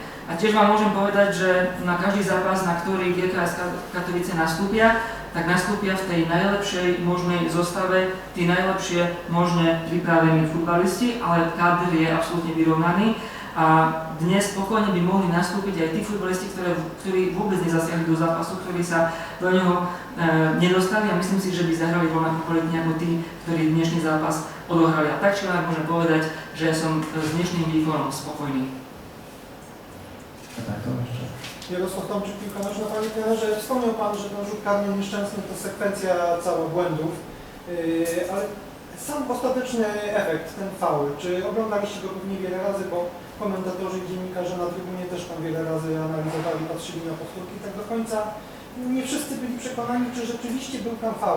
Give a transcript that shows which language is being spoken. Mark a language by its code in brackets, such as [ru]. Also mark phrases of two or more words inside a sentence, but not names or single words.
[sk] A tiež vám môžem povedať, že na každý zápas, na ktorý GKS Katovice nastúpia, tak nastúpia v tej najlepšej možnej zostave, tí najlepšie možne pripravení futbalisti, ale káder je absolútne vyrovnaný a dnes spokojne by mohli nastúpiť aj tí futbalisti, ktorí vôbec nezasiahli do zápasu, ktorí sa do neho nedostali a myslím si, že by zahrali rovnako kvalitne ako tí, ktorí dnešný zápas odohrali. A tak či len môžem povedať, že som s dnešným výkonom spokojný. [pl] Jarosław Tomczyk, piłka nożna. Panie trenerze, wspomniał Pan, że ten rzut karny nieszczęsny to sekwencja cała błędów, ale sam ostateczny efekt, ten faul, czy oglądaliście go pewnie wiele razy, bo komentatorzy i dziennikarze na trybunie też tam wiele razy analizowali, patrzyli na powtórki, tak do końca nie wszyscy byli przekonani, czy rzeczywiście był tam faul.